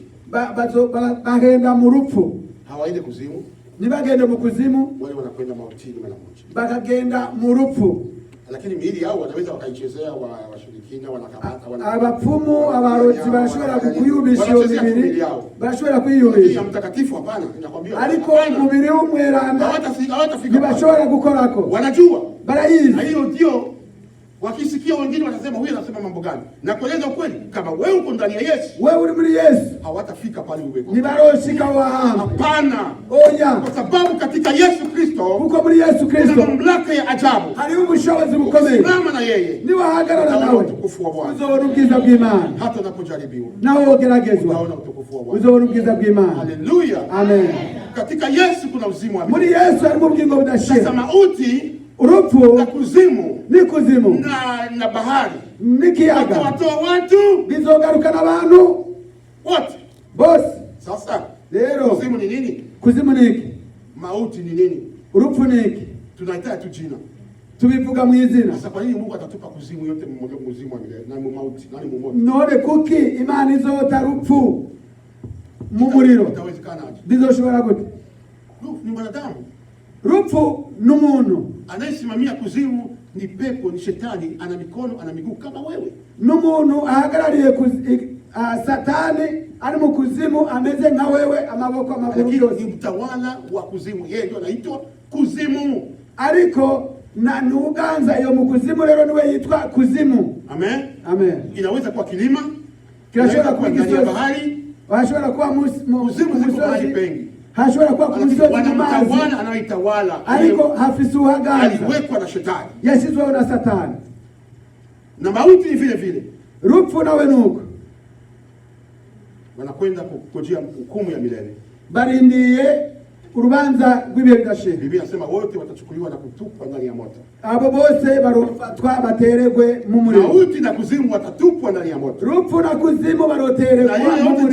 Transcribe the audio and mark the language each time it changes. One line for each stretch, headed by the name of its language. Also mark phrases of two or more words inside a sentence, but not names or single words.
Rundi: Bagenda mu rupfu,
Swahili: hawaende kuzimu.
Rundi: Nibagende mu kuzimu,
Swahili: wale wanakwenda mautini mara moja,
Rundi: bakagenda mu rupfu.
Swahili: Lakini miili yao wanaweza wakaichezea washirikina, wanakamata
Rundi: abapfumu, abarozi barashobora kuyubisha iyo mibiri, barashobora kuyubisha.
Swahili: Mtakatifu hapana, ninakwambia.
Rundi: Ariko umubiri w'umweranda hawatafika, bashobora gukorako,
Swahili: wanajua,
Rundi: barayizi.
Swahili: Na hiyo ndio wakisikia wengine watasema huyu anasema mambo gani? Na kueleza ukweli, kama wewe uko ndani ya Yesu,
Rundi: wewe uri muri Yesu,
Swahili: hawatafika pale uweko.
Rundi: Ni baroshika wahamba.
Swahili: Hapana.
Rundi: Oya.
Swahili: Kwa sababu katika Yesu Kristo,
Rundi: uko muri Yesu Kristo,
Swahili: kuna mamlaka ya ajabu.
Rundi: Hari ubushobozi bukomeye.
Swahili: Simama na yeye.
Rundi: Ni wahagarara nawe.
Swahili: Utukufu wa Bwana.
Rundi: Uzobona ubwiza bw'Imana.
Swahili: Hata unapojaribiwa,
Rundi: nawe wogeragezwa,
Swahili: unaona utukufu wa Bwana.
Rundi: uzobona ubwiza bw'Imana. Haleluya. Amen.
Swahili: Katika Yesu kuna uzima wa milele.
Rundi: Muri Yesu harimo ubugingo budashira.
Swahili: Sasa mauti,
Rundi: urupfu
Swahili: na kuzimu,
Rundi: ni kuzimu,
Swahili: na bahari,
Rundi: nikiyaga,
Swahili: watoa watu,
Rundi: bizogarukana abantu
Swahili: wote
Rundi: bose.
Swahili: Sasa
Rundi: rero
Swahili: kuzimu ni nini?
Rundi: Kuzimu ni iki?
Swahili: Mauti ni nini?
Rundi: Urupfu ni iki?
Swahili: Tunahitaji tu jina,
Rundi: tubivuga mu izina.
Swahili: Sasa kwa nini Mungu atatupa kuzimu yote mmoja, kuzimu wa milele na mauti nani mmoja?
Rundi: None kuki Imana izota rupfu mu muriro?
Swahili: Itawezekanaje?
Rundi: Bizoshobora gute?
Swahili: Ni mwanadamu.
Rundi: Rupfu n'umuntu.
Swahili: Anayesimamia kuzimu ni pepo, ni shetani, ana mikono, ana miguu kama wewe.
Rundi: N'umuntu ahagarariye Satani ari mu kuzimu, ameze nka wewe, amaboko, amaguru yose.
Swahili: Ni mtawala wa kuzimu, yeye ndio anaitwa kuzimu.
Rundi: Ariko na nuganza iyo mu kuzimu, rero niwe yitwa kuzimu. Amen. Amen.
Swahili: Inaweza kuwa kilima, kinaweza kuwa bahari,
Rundi: hashobora kuwa
Swahili: kuzimu ziko mahali pengi.
Rundi: Hashobora kuwa kumisozi mu mazi,
Swahili: anaitawala,
Rundi: ariko hafise uhaganza,
Swahili: aliwekwa na shetani,
Rundi: yasizweho na Satani.
Swahili: Na mauti ni vile vile,
Rundi: rupfu nawe nuko
Swahili: wanakwenda kukojea hukumu ya milele,
Rundi: barindiye urubanza rw'ibihe bidashira.
Swahili: Biblia inasema wote watachukuliwa na kutupwa ndani ya moto.
Rundi: Abo bose barofatwa bateregwe mu muriro.
Swahili: Mauti na kuzimu watatupwa ndani ya moto.
Rundi: Rupfu na kuzimu baroteregwa mu muriro.